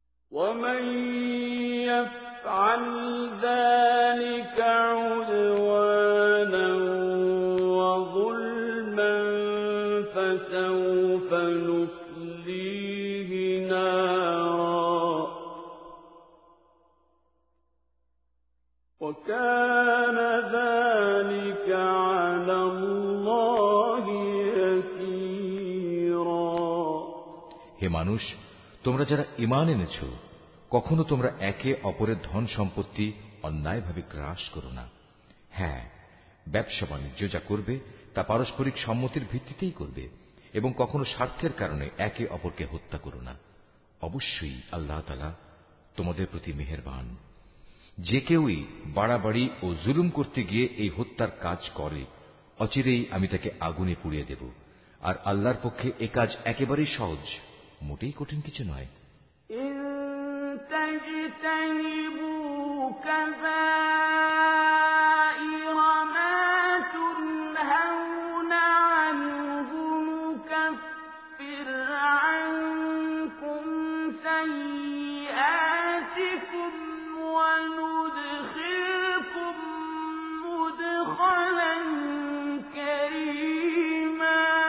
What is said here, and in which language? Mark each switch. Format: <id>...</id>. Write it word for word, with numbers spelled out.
<ar>ومن يفعل ذلك عدوانا وظلما فسوف نصليه نارا وكان ذلك على الله يسيرا</ar> <bn>হে মানুষ, তোমরা যারা ঈমান এনেছ, কখনো তোমরা একে অপরের ধন সম্পত্তি অন্যায়ভাবে গ্রাস করো না। হ্যাঁ, ব্যবসা বাণিজ্য যা করবে তা পারস্পরিক সম্মতির ভিত্তিতেই করবে এবং কখনো স্বার্থের কারণে একে অপরকে হত্যা করো না। অবশ্যই আল্লাহ তাআলা তোমাদের প্রতি মেহেরবান। যে কেউই বাড়াবাড়ি ও জুলুম করতে গিয়ে এই হত্যার কাজ করে, অচিরেই আমি তাকে আগুনে পুড়িয়ে দেব, আর আল্লাহর পক্ষে এ কাজ একেবারেই সহজ, মোটেই কঠিন কিছু নয়।</bn> <ar>إن تجتنبوا كبائر ما تنهون عنه نكفر عنكم سيئاتكم وندخلكم مدخلا كريما</ar>